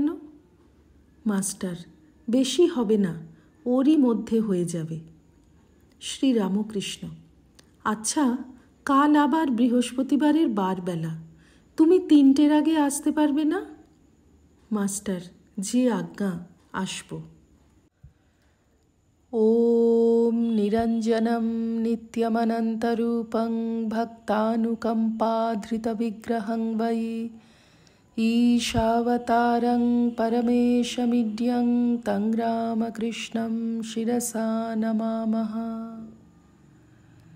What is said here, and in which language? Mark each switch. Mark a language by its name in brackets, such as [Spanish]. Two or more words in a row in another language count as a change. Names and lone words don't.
[Bangla] মাস্টার, বেশি হবে না, ওরই মধ্যে হয়ে যাবে। শ্রীরামকৃষ্ণ, আচ্ছা, কাল আবার বৃহস্পতিবারের বারবেলা, তুমি 3টের আগে আসতে পারবে না? মাস্টার, যে আজ্ঞা, আসব। [Sanskrit] ॐ निरञ्जनं नित्यमनन्तरूपं भक्तानुकम्पाधृतविग्रहं वै ईशावतारं परमेशमिड्यं तं रामकृष्णं शिरसा नमामः।